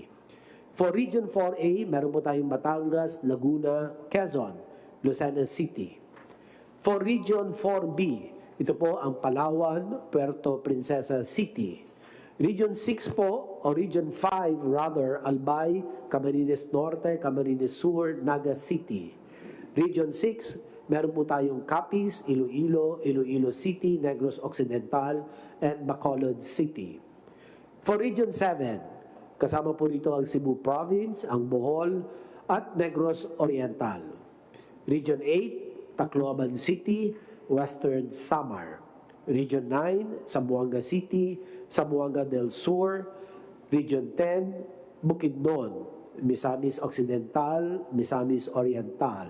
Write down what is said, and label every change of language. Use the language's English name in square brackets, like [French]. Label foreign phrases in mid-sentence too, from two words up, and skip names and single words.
[Filipino] For Region 4A, meron po tayong Batangas, Laguna, Quezon, Lucena City. For Region 4B, ito po ang Palawan, Puerto Princesa City. Region 6 po, o Region 5 rather, Albay, Camarines Norte, Camarines Sur, Naga City. Region 6, meron po tayong Capiz, Iloilo, Iloilo City, Negros Occidental, and Bacolod City. For Region 7, kasama po rito ang Cebu Province, ang Bohol, at Negros Oriental. Region 8, Tacloban City, Western Samar. Region 9, Zamboanga City, Zamboanga del Sur. Region 10, Bukidnon, Misamis Occidental, Misamis Oriental.